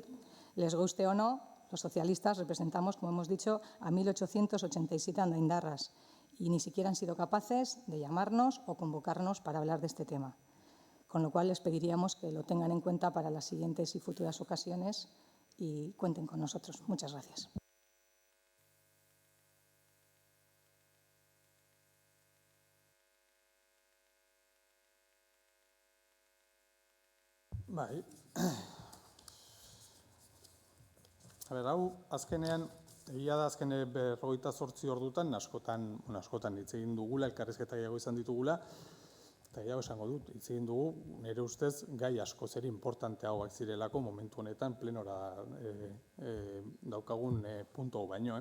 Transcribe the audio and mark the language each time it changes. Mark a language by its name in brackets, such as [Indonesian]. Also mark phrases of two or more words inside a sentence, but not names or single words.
[Spanish] Les guste o no, los socialistas representamos, como hemos dicho, a 1.887 andaindarras y ni siquiera han sido capaces de llamarnos o convocarnos para hablar de este tema. Con lo cual les pediríamos que lo tengan en cuenta para las siguientes y futuras ocasiones y cuenten con nosotros. Muchas gracias. [Basque] Bai. Hau, azkenean, egia da azken 48 ordutan, askotan hitz egin dugula, elkarrizketa gehiago izan ditugula, eta gehiago esango dut, hitz egin dugu, nire ustez, gai asko zer importanteagoak zirelako momentu honetan plenora daukagun puntu baino.